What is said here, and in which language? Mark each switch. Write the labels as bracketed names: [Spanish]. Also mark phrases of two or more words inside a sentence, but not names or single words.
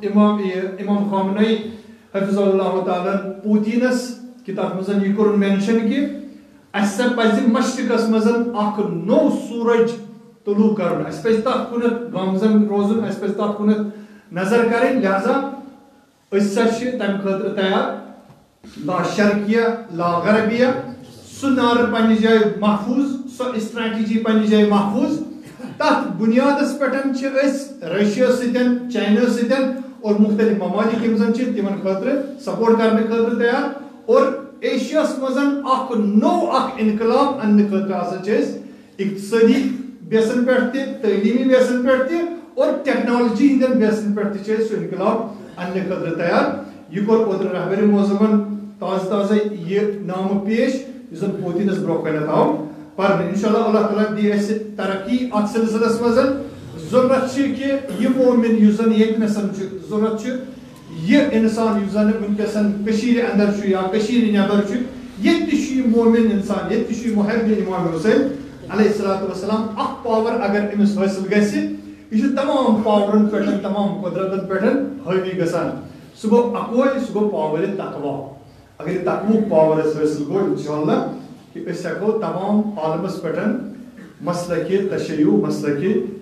[Kashmiri] امام خامنئی [Arabic] حفظ اللہ تعالیٰ [Kashmiri] پوتیٖنس کہ تتھ منٛز یہِ کوٚرُن مینشن کہ اسہِ پزِ مشرقس منٛز اکھ نوٚو سورج طلوع کرُن اسہِ پزِ تتھ کُنتھ گامزن روزُن اسہِ پزِ تتھ کُنتھ نظر کرٕنۍ لہذا أسۍ ہسا چھِ تمہِ خٲطرٕ تیار [Arabic] لا شرقیہ لا غربیہ [Kashmiri] سُہ نعرٕ پننہِ جایہِ محفوٗظ سۄ اسٹریٹجی پننہِ جایہِ محفوٗظ تتھ بُنیادس پٮ۪ٹھ چھِ أسۍ رشیا سۭتۍ چاینا سۭتۍ اور مختلف ممالک یِم زن چھِ تِمن خٲطرٕ سپورٹ کرنہٕ خٲطرٕ تیار اور ایشیاہس منٛز اکھ نوٚو اکھ انقلاب اننہٕ خٲطرٕ ہسا چھِ أسۍ اقتصٲدی بیسن پٮ۪ٹھ تہِ تعلیٖمی بیسن پٮ۪ٹھ تہِ اور ٹیکنالوجی ہٕنٛدٮ۪ن بیسن پٮ۪ٹھ تہِ چھِ أسۍ سُہ انقلاب اننہٕ خٲطرٕ تیار یہِ کوٚر اوترٕ رہبر معظمن تازٕ تازے یہِ نامہٕ پیش یُس زن پوتیٖنس برونٛہہ کنٮ۪تھ آو پرنہٕ انشاءاللہ اللہ تعالیٰ دی اسہِ ترقی اتھ سلسلس منٛز ضروٗرت چھِ کہ یہِ مومن یُس زن ییٚتنس چھُ ضروٗرت چھُ یہِ انسان یُس زن وٕنکیٚسن کٔشیٖرِ اندر چھُ یا کٔشیٖرِ نیبر چھُ ییٚتہِ تہِ چھُ یہِ مومن انسان ییٚتہِ تہِ چھُ یہِ محب امام حسین [Arabic] علیہ الصلوۃ والسلام [Kashmiri] اکھ پاور اگر أمِس حٲصِل گژھِ یہِ چھُ تمام پاورن پٮ۪ٹھ تمام قۄدرتن پٮ۪ٹھ حٲوی گژھان سُہ گوٚو اکوے سُہ گوٚو پاورِ تقوا اگر یہِ تقوُک پاور اسہِ حٲصِل گوٚو انشاءاللہ کہ أسۍ ہٮ۪کو تمام عالمس پٮ۪ٹھ مسلکہِ تشیع مسلکہِ